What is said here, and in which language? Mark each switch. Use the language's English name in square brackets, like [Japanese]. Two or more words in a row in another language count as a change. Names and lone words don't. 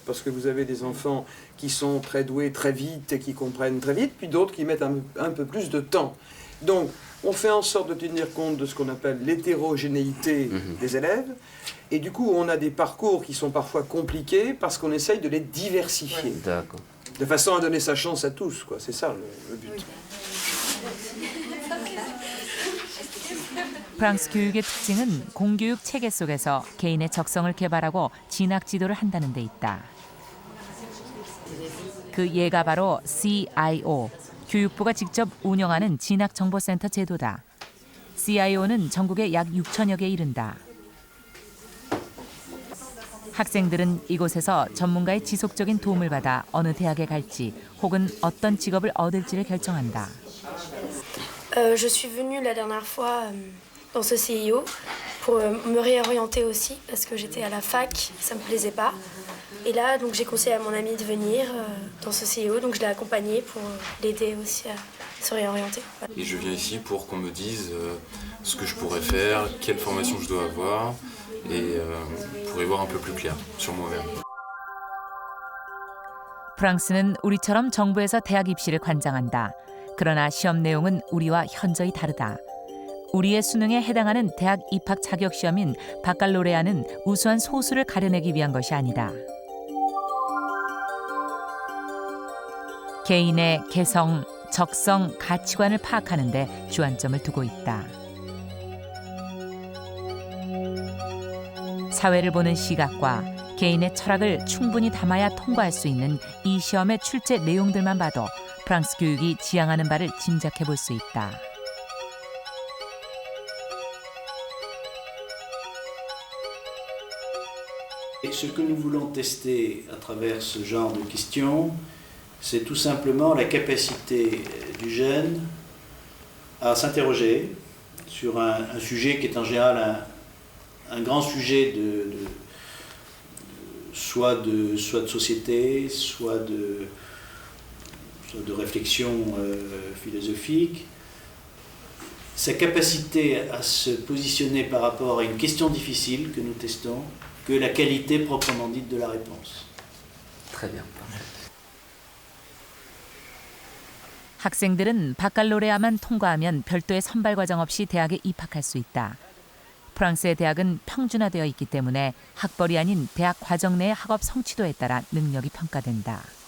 [French] Parce que vous avez des enfants qui sont très doués très vite et qui comprennent très vite, puis d'autres qui mettent un peu plus de temps. Donc, on fait en sorte de tenir compte de ce qu'on appelle l'hétérogénéité des élèves. Et du coup, on a des parcours qui sont parfois compliqués parce qu'on essaye de les diversifier. D'accord. De façon à donner sa chance à tous, quoi. C'est ça le but. [Korean] 프랑스 교육의 특징은 공교육 체계 속에서 개인의 적성을 개발하고 진학 지도를 한다는 데 있다. 그 예가 바로 CIO, 교육부가 직접 운영하는 진학정보센터 제도다. CIO는 전국에 약 6천여 개에 이른다. 학생들은 이곳에서 전문가의 지속적인 도움을 받아 어느 대학에 갈지 혹은 어떤 직업을 얻을지를 결정한다. [French] Je suis venue la dernière fois dans ce CIO pour me réorienter aussi parce que j'étais à la fac, ça me plaisait pas. Et là, donc j'ai conseillé à mon ami de venir dans ce CIO, donc je l'ai accompagné pour l'aider aussi à se réorienter. Et je viens ici pour qu'on me dise ce que je pourrais faire, quelle formation je dois avoir, et pour y voir un peu plus clair sur moi-même. [Korean] 프랑스는 우리처럼 정부에서 대학 입시를 관장한다. 그러나 시험 내용은 우리와 현저히 다르다. 우리의 수능에 해당하는 대학 입학 자격 시험인 바칼로레아는 우수한 소수를 가려내기 위한 것이 아니다. 개인의 개성, 적성, 가치관을 파악하는 데 주안점을 두고 있다. 사회를 보는 시각과 개인의 철학을 충분히 담아야 통과할 수 있는 이 시험의 출제 내용들만 봐도 프랑스 교육이 지향하는 바를 짐작해 볼 수 있다. [French] Et ce que nous voulons tester à travers ce genre de questions, c'est tout simplement la capacité du jeune à s'interroger sur un sujet qui est en général un grand sujet soit de société, soit de réflexion philosophique. Sa capacité à se positionner par rapport à une question difficile que nous testons, que la qualité proprement dite de la réponse. Très bien. [Korean] 학생들은 바칼로레아만 통과하면 별도의 선발 과정 없이 대학에 입학할 수 있다. 프랑스의 대학은 평준화되어 있기 때문에 학벌이 아닌 대학 과정 내의 학업 성취도에 따라 능력이 평가된다.